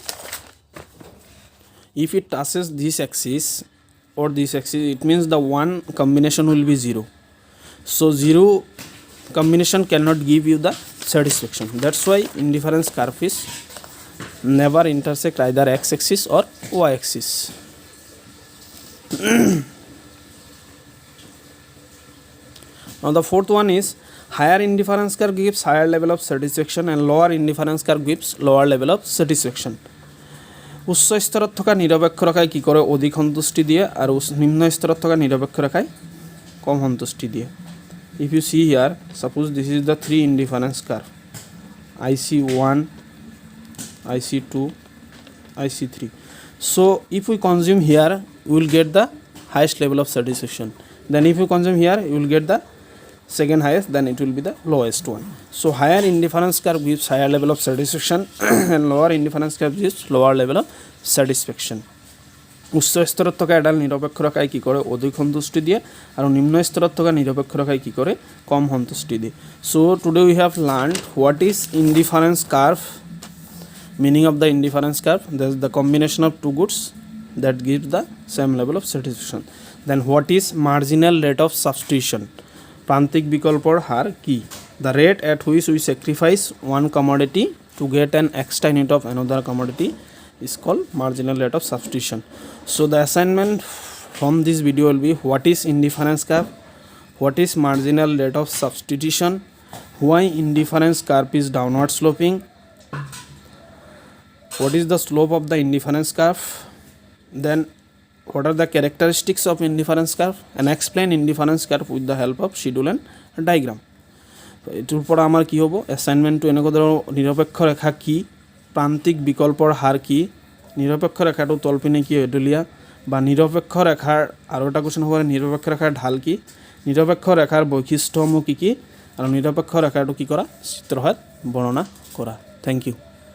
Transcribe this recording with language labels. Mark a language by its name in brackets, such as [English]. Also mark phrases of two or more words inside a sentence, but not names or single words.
[English] if it touches this axis or this axis it means the one combination will be 0 so 0 combination cannot give you the satisfaction that's why indifference curve is never intersect either x axis or y axis now the fourth one is higher indifference curve gives higher level of satisfaction and lower indifference curve gives lower level of satisfaction [Assamese] উচ্চ স্তৰত থকা নিৰপেক্ষ ৰেখাই কি কৰে অধিক সন্তুষ্টি দিয়ে আৰু নিম্ন স্তৰত থকা নিৰপেক্ষ ৰেখাই কম সন্তুষ্টি দিয়ে [English] if you see here suppose this is the three indifference curve IC1 IC2 IC3 so if we consume here we will get the highest level of satisfaction then if you consume here you will get the second highest then it will be the lowest one so higher indifference curve gives higher level of satisfaction and lower indifference curve gives lower level of satisfaction [Assamese] উচ্চ স্তৰত থকা এডাল নিৰপেক্ষ ৰেখাই কি কৰে অধিক সন্তুষ্টি দিয়ে আৰু নিম্ন স্তৰত থকা নিৰপেক্ষ ৰেখাই কি কৰে কম সন্তুষ্টি দিয়ে [English] so today we have learned what is indifference curve meaning of the indifference curve that is the combination of two goods that gives the same level of satisfaction then what is marginal rate of substitution [Assamese] প্রান্তিক বিকল্পৰ হাৰ কি [English] the rate at which we sacrifice one commodity to get an extra unit of another commodity is called marginal rate of substitution so the assignment from this video will be what is indifference curve what is marginal rate of substitution why indifference curve is downward sloping what is the slope of the indifference curve then what are the characteristics of indifference curve and explain indifference curve with the help of schedule and diagram [Assamese] এটোৰ পৰা আমাৰ কি হ'ব অ্যাসাইনমেন্টটো এনেকুৱা ধৰণৰ নিৰপেক্ষ ৰেখা কি প্ৰান্তিক বিকল্পৰ হাৰ কি নিৰপেক্ষ ৰেখাটো তলপিনে কি এডলিয়া বা নিৰপেক্ষ ৰেখাৰ আৰু এটা কোৱেশ্চন হ'ব নিৰপেক্ষ ৰেখাৰ ঢাল কি নিৰপেক্ষ ৰেখাৰ বৈশিষ্ট্যসমূহ কি কি আৰু নিৰপেক্ষ ৰেখাটো কি কৰা চিত্ৰহাত বৰ্ণনা কৰা [English] thank you